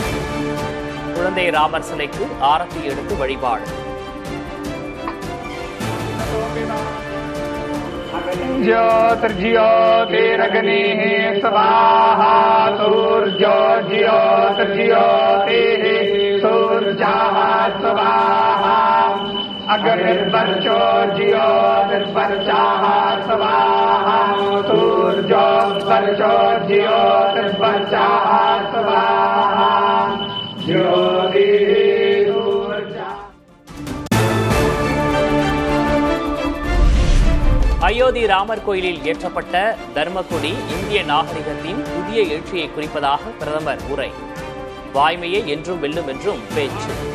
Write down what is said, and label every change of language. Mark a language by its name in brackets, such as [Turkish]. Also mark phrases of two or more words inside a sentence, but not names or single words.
[Tamil] குழந்தை ராமர் சிலைக்கு ஆரத்தி எடுத்து வழிபாடு. [Sanskrit] ज्योतिर्ज्योतिरग्निः स्वाहा सूर्योर्ज्योतिर्ज्योतिः सूर्यः स्वाहा अग्निर्वर्चो ज्योतिर्वर्चः स्वाहा सूर्योर्वर्चो ज्योतिर्वर्चः स्वाहा ज्योतिः [Tamil] அயோத்தி ராமர் கோயிலில் ஏற்றப்பட்ட தர்மக்கொடி இந்திய நாகரிகத்தின் புதிய எழுச்சியை குறிப்பதாக பிரதமர் உரை. வாய்மையே என்றும் வெல்லும் என்றும் பேச்சு.